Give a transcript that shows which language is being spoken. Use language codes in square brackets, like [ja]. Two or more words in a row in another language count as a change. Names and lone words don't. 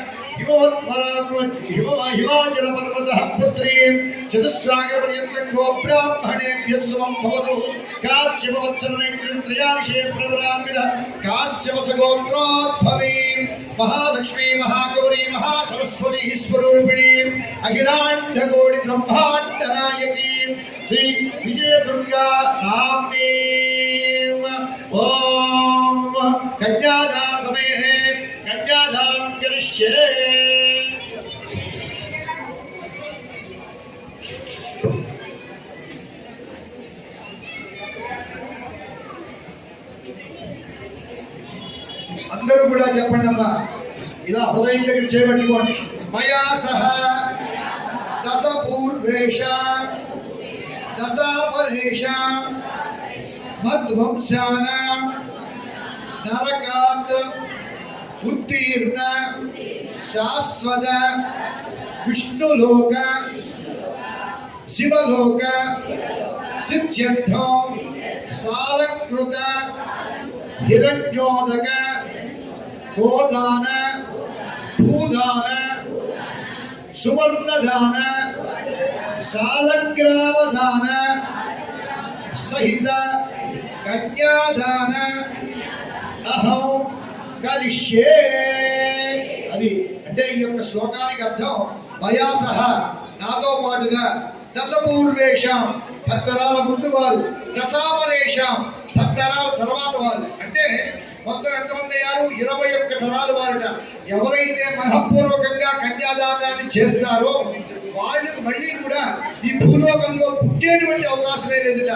[sa] हिमाचल पर्वतः पुत्री चतुस्सागर पर्यन्तं गोब्राह्मणेभ्यः सोमभवतु काश्यप वत्सल त्रयाभिषेक प्रवरान्वित काश्यप गोत्रोद्भवी महालक्ष्मी महागौरी महासरस्वती स्वरूपिणी अखिलांडकोटि ब्रह्मांड नायकी श्री विजय दुर्गा नाम्नी ओम कन्यादान समये कन्यादानं करिष्ये [te] అందరూ కూడా చెప్పండి అమ్మా ఇలా హృదయం దగ్గర చేపట్టుకోండి [sa] మయా సహ దశ పూర్వేష దశ పరేష మధ్వంశాన నరకాత్ ఉత్తీర్ణ శాశ్వత విష్ణులోక శివలోక సిద్ధ్యర్థం సాలకృత हिरण्योदक गोदान भूदान सुवर्णदान सालग्रामदान सहित कन्यादान अहं करिष्ये [te] అది అంటే ఈ యొక్క శ్లోకానికి అర్థం [sa] మయా సహా [te] నాతో పాటుగా దశపూర్వేషాం 10 తరాల ముందు వారు, దశాపరేషాం 10 తరాల తర్వాత వారు, అంటే మొత్తం ఎంతమంది అయ్యారు? 21 తరాలు వారుట. ఎవరైతే మనఃపూర్వకంగా కన్యాదానాన్ని చేస్తారో వాళ్ళకు మళ్ళీ కూడా ఈ భూలోకంలో పుట్టేటువంటి అవకాశమే లేదుట.